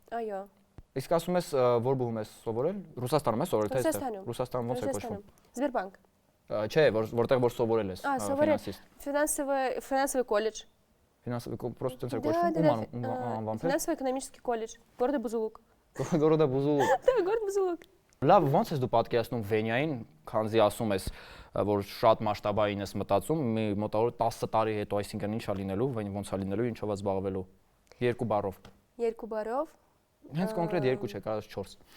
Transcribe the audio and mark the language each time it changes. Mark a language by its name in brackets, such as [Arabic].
[Armenian] Այո։ Իսկ ասում ես որ բուհում ես սովորել? Ռուսաստանում ես սովորել թե այստեղ։ Ռուսաստանում ոնց է կոչվում։ [Russian] Сбербанк։ [Armenian] Չէ, որտեղ որ սովորել ես, ֆինանսիստ։ [Russian] Финансовый колледж։ [Armenian] Ֆինանսовый просто տենց է կոչվում, անվանվել։ [Russian] Финансово-экономический колледж, города Бузулук։ [Armenian] Գորոդա Բուզուլուկ։ [Russian] Да, город Бузулук։ [Armenian] Լավ, ոնց ես դու պատկերացնում Վենիային, քանզի ասում ես, որ շատ մասշտաբային ես մտածում, մի մոտավորապես 10 տարի հետո, այսինքն ինչ է լինելու, ոնց է լինելու, ինչով է զբաղվելու։ Երկու բառով։ Երկու բառով։ Հենց կոնկրետ երկու չէ, կարած 4։